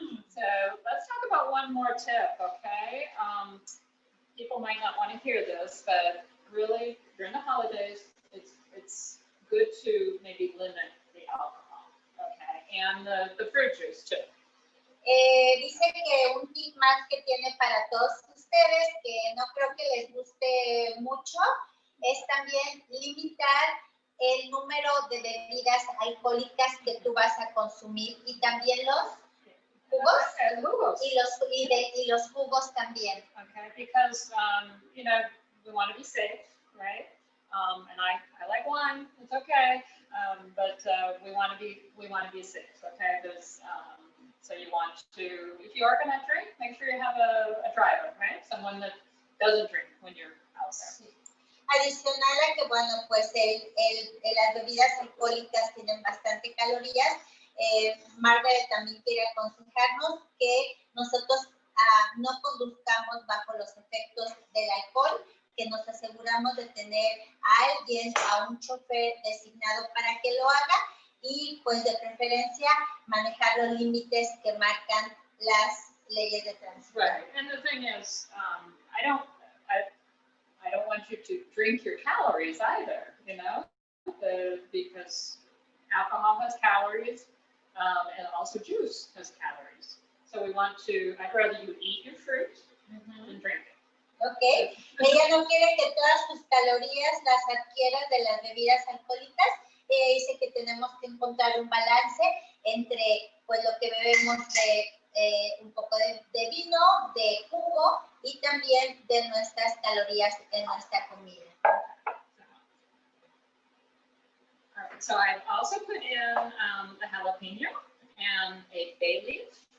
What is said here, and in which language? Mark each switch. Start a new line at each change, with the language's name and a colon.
English: So let's talk about one more tip, okay? People might not want to hear this, but really during the holidays, it's good to maybe limit the alcohol, okay? And the fruit juice too.
Spanish: Dice que un tip más que tiene para todos ustedes, que no creo que les guste mucho, es también limitar el número de bebidas alcohólicas que tú vas a consumir y también los jugos y los jugos también.
English: Okay, because we want to be safe, right? And I like wine, it's okay, but we want to be safe, okay? There's so you want to, if you are going to drink, make sure you have a driver, right? Someone that doesn't drink when you're out there.
Spanish: Sí. Adicional a que, bueno, pues las bebidas alcohólicas tienen bastante calorías, Margaret también quiere aconsejarnos que nosotros no conduzcamos bajo los efectos del alcohol, que nos aseguramos de tener a alguien, a un chofer designado para que lo haga y pues de preferencia manejar los límites que marcan las leyes de tránsito.
English: Right, and the thing is, I don't want you to drink your calories either, you know, because alcohol has calories, and also juice has calories. So we want to, I'd rather you eat your fruit than drink it.
Spanish: Ok, ella no quiere que todas sus calorías las adquieras de las bebidas alcohólicas. Ella dice que tenemos que encontrar un balance entre pues lo que bebemos de un poco de vino, de jugo y también de nuestras calorías en nuestra comida.
English: All right, so I've also put in the jalapeno and a bay leaf.